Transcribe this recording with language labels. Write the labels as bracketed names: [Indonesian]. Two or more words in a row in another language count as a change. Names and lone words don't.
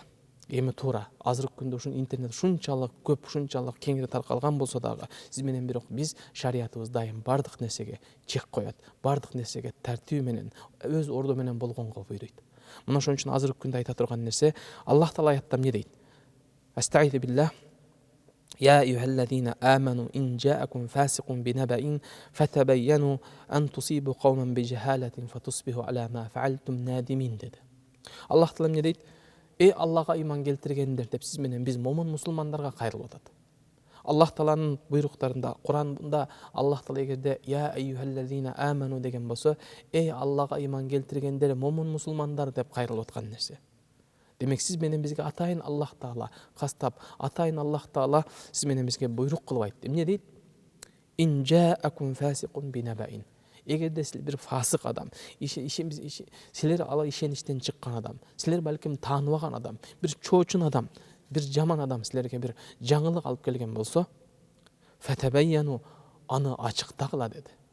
[Kyrgyz] Эми туура азыркы күндө ушун интернет ушунчалык көп, ушунчалык кеңири таркалган болсо дагы сиз менен бирок биз шариятыбыз дайым бардык нерсеге чек коет, бардык нерсеге тартиби менен, өз орду менен болгонго буйруйт. Мына ошон үчүн азыркы күндө айта турган нерсе, Аллах Таала аятта эмне дейт? [Arabic] أستعيذ بالله يا أيها الذين آمنوا إن جاءكم فاسق بنبإ فتبينوا أن تصيبوا قوما بجهالة فتصبحوا على ما فعلتم نادمين деди. [Kyrgyz] Аллах Таала эмне дейт? Эй Аллага иман келтиргендер деп сиз менен биз момун мусулмандарга кайрылып атат. Аллах Тааланын буйруктарында, Куранда Аллах Таала эгерде [Arabic] يا أيها الذين آمنوا [Kyrgyz] деген болсо, эй Аллага иман келтиргендер, момун мусулмандар деп кайрылып аткан нерсе. Демек сиз менен бизге атайын Аллах Таала кастап, атайын Аллах Таала сиз менен бизге буйрук кылып айтты. Эмне дейт? [Arabic] إن جاءكم فاسق بنبإ. [Kyrgyz] Эгерде силер бир фасык адам, силер ала ишеништен чыккан адам, силер балким тааныбаган адам, бир чоочун адам, бир жаман адам силерге бир жаңылык алып келген болсо, фатабайяну, аны ачыктагыла деди.